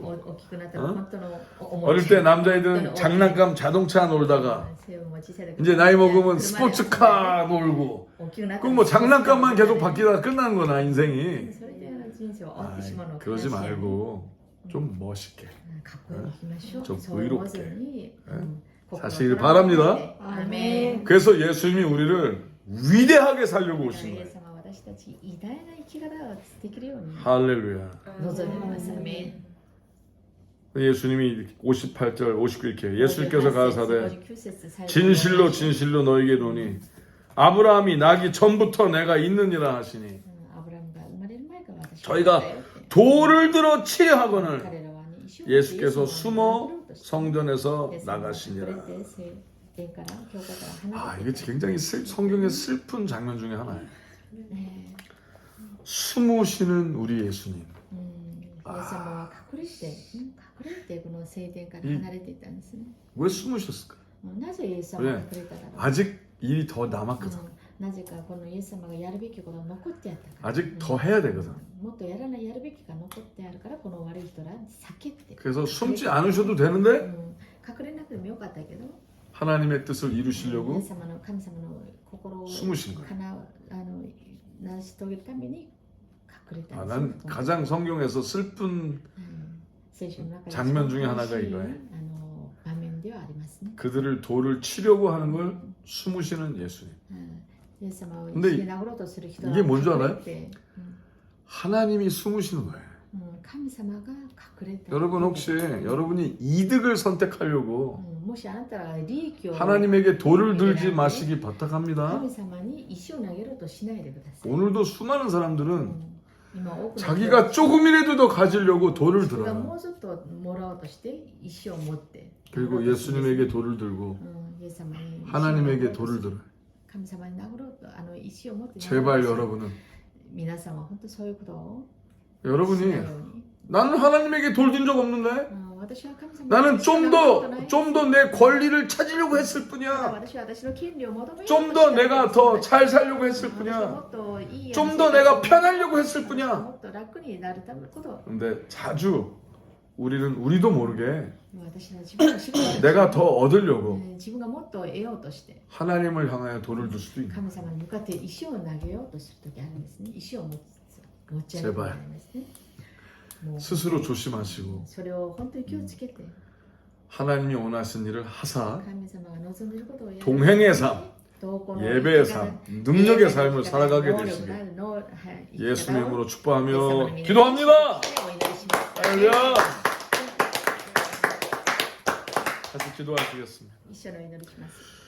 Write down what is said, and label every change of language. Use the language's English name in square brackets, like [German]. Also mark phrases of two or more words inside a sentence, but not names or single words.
[Japanese] 大きくなったら [Korean] 어? [Japanese] 本当のおもちゃ [Korean] 어릴 때 남자애들은 장난감 자동차 놀다가 [Japanese] も小さい時 [Korean] 이제 나이 먹으면 [Japanese] 車で [Korean] 스포츠카 놀고 [Japanese] 大きくなった [Korean] 그럼 뭐 장난감만 계속 바뀌다가 끝나는 거나 인생이 [Japanese] それで人生を終わってしまうの [Korean] 아이, 그러지 말고 좀 멋있게 [Japanese] かっこよく生きましょう。 [Korean] 좀 [Japanese] そう思わ [Korean] 의롭게 [Japanese] ずに [Korean] 사시길 바랍니다. [Japanese] アーメン。 [Korean] 그래서 예수님이 우리를 위대하게 살려고 [Japanese] イ [Korean] 오신 [Japanese] エ [Korean] 거예요. [Japanese] ス様は私たち偉大な生き方をできるように [Korean] 할렐루야. [Japanese] 望んでいます。アーメン。 [Korean] 예수님이 58절 59절 이렇게 예수님께서 [Japanese] 58 [Korean] 가라사대 [Japanese] 59 節最後 [Korean] 진실로 진실로 너에게 이르노니 아브라함이 나기 전부터 내가 있느니라 하시니 [Japanese] アブラムが生まれる前から私 [Korean] 저희가 돌을 들어 치려 하거늘 [Japanese] 彼らはね、石を [Korean] 예수께서 [Japanese] イエス様 [Korean] 숨어 [Japanese] に [Korean] 성전에서 [Japanese] イエス様が隠 [Korean] 나가시니라. [Japanese] れて聖殿から教会から [Korean] 아 [Japanese] 離 [Korean] 이게 [Japanese] れて [Korean] 굉장히 성경의 슬픈 장면 중에 하나예요. [Japanese] ね [Korean] 숨으시는 우리 예수님. [Japanese] イエス様は隠れてこの聖殿から離れていたんですね。 [Korean] 왜 숨으셨을까? [Japanese] なぜイエス様が隠れただろう。 [Korean] 아직 일이 더 남았거든. [Japanese] なぜかこのイエス様がやるべきことが残ってあったから。 [Korean] 아직 더 해야 되거든. [Japanese] もっとやるべきが残ってあるからこの悪い人ら避けて。 [Korean] 그래서 숨지 않으셔도 되는데 [Japanese] 隠れなくてもよかったけど、 [Korean] 하나님의 뜻을 [Japanese] イエ [Korean] 이루시려고 [Japanese] ス様の神様の心を [Korean] 숨으신 거예요. [Japanese] 成し遂げるために隠れた [Korean] 아, [Japanese] んです。 [Korean] 난 가장 성경에서 슬픈 [Japanese] 聖書の中で [Korean] 장면 중에 하나가 [Japanese] そういう [Korean] 이거예요. [Japanese] 場面ではありますね。 [Korean] 그들을 돌을 치려고 하는 걸 숨으시는 예수님. [Japanese] イエス様を [Korean] 근데 [Japanese] 石で殴ろうとする人 [Korean] 이게 뭔지 알아요? [Japanese] 隠れて [Korean] 하나님이 숨으시는 거예요. [Japanese] 神様が隠れた。 [Korean] 여러분 혹시 여러분이 이득을 선택하려고 [Japanese] もしあなたが利益を [Korean] 하나님에게 돌을 들지 마시기 부탁합니다. [Japanese] 神様に石を投げろとしないでください。 [Korean] 오늘도 수많은 사람들은 [Japanese] 今多くの人 [Korean] 자기가 조금이라도 더 가지려고 돌을 [Japanese] 人が [Korean] 들어요. [Japanese] もうちょっともらおうとして石を持って [Korean] 그리고 예수님에게 돌을 들고 [Japanese] イエス様に [Korean] 하나님에게 돌을 들어요. [Japanese] 神様に殴ろうと石を持って [Korean] 제발 여러분은 [Japanese] 皆さんは本当そういうことを [Korean] 여러분이 [Japanese] しないように [Korean] 나는 하나님에게 돌 든 적 없는데 [Japanese] 私は神様に [Korean] 나는 [Japanese] 石を投げたことない [Korean] 좀 더 내 권리를 찾으려고 했을 뿐이야. [Japanese] 私は私の権利を求めようと [Korean] 좀 더 내가 더 잘 살려고 했을 [Japanese] 私は [Korean] 뿐이야. [Japanese] もっといい [Korean] 좀 더 내가 편하려고 했을 뿐이야. [Japanese] もっと楽になるためのこと [Korean] 근데 자주 우리도 모르게 [Japanese] 私は自分の仕事を [Korean] 내가 더 얻으려고 [Japanese] 自分がもっと得ようとして [Korean] 하나님을 향하여 돌을 들 수도 있는. [Japanese] 神様に向かって石を投げようとするときあるんですね。石を持ち上げるときありますね。もう [Korean] 스스로 조심하시고 [Japanese] それを本当に気をつけて [Korean] 하나님이 원하신 일을 하사 [Japanese] 神様が望んでいることをやる [Korean] 동행의 삶, [Japanese] 同行の [Korean] 예배의 [Japanese] 生き方 [Korean] 삶, 능력의 삶을 [Japanese] 生き方 [Korean] 살아가게 [Japanese] 能力 [Korean] 되시길 [Japanese] のあるのはい生き方を [Korean] 예수님의 이름으로 [Japanese] イエス様 [Korean] 축복하며 [Japanese] の皆に [Korean] 기도합니다. [Japanese] お祈りします。 [Korean] 할렐루야. 다시 기도하시겠습니다. [Japanese] 一緒にお祈りします。